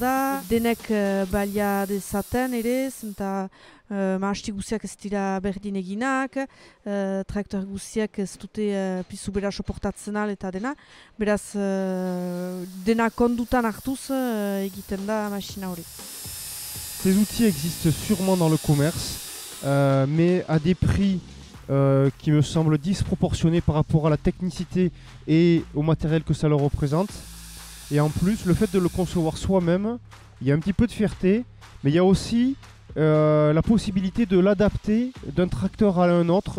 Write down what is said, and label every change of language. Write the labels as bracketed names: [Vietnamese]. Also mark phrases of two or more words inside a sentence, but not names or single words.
[Basque] da, denek balia dezaten ere, zenta mahasti guziak ez dira berdin eginak, traktor guziak ez dute pizu bera soportatzen al eta dena, beraz dena kondutan hartuz egiten da masina hori. [French] Ces outils existent sûrement dans le commerce, mais à des prix qui me semblent disproportionnés par rapport à la technicité et au matériel que ça leur représente. Et en plus, le fait de le concevoir soi-même, il y a un petit peu de fierté, mais il y a aussi la possibilité de l'adapter d'un tracteur à un autre.